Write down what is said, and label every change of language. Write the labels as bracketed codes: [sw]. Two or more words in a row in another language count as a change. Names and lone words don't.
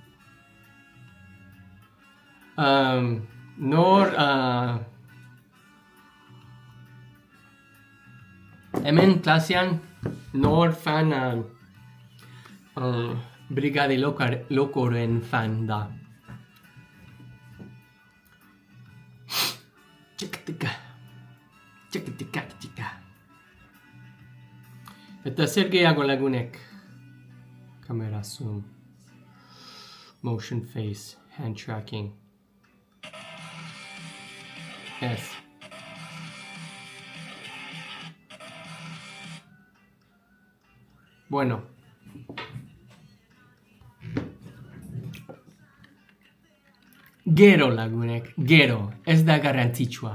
[eu] Hemen klasean nor fan Brigade Locoren fan da. Txikatika. Eta zer gehiago lagunek? [en] Kamera zoom. Motion face. Hand tracking. [eu] Ez. Bueno. Gero lagunek, gero, ez da garrantzitsua.